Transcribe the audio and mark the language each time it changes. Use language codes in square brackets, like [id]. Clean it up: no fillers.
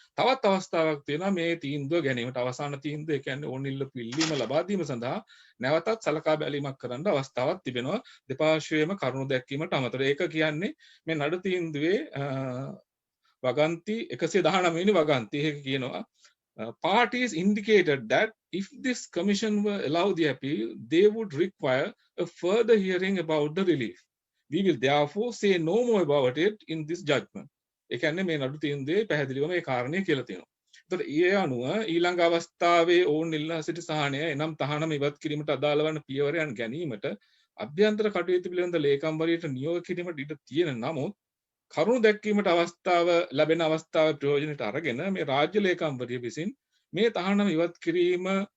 [si] තවත් අවස්ථාවක් තියෙනවා මේ තීන්දුව ගැනීමට. අවසාන තීන්දුව ඒ කියන්නේ ඕනිල්ල පිළිම ලබා දීම සඳහා නැවතත් සලකා බැලීමක් කරන්න අවස්ථාවක් තිබෙනවා දෙපාර්ශ්වයේම කරුණු දැක්වීමට අමතරව. ඒක කියන්නේ මේ නඩු තීන්දුවේ වගන්ති 119 වෙනි වගන්ති. ඒක කියනවා [en] parties indicated that if this commission were allowed the appeal, they would require a further hearing about the relief. We will therefore say no more about it in this judgment. [si] ඒ කියන්නේ මේ නඩු තීන්දුවේ පැහැදිලිවම මේ කාරණේ කියලා තියෙනවා. ඒතකොට ඒ අනුව ඊළඟ අවස්ථාවේ ඕන් ඉල්ලා සිටි සහනය එනම් තහනම ඉවත් කිරීමට අදාළ වන පියවරයන් ගැනීමට අභ්‍යන්තර කටයුතු පිළිබඳ ලේකම්වරියට නියෝග කිරීමට ඉඩ තියෙන නමුත් කරුණු දැක්වීමට අවස්ථාව ලැබෙන අවස්ථාව ප්‍රයෝජනයට අරගෙන මේ රාජ්‍ය ලේකම්වරිය විසින් මේ තහනම ඉවත් කිරීම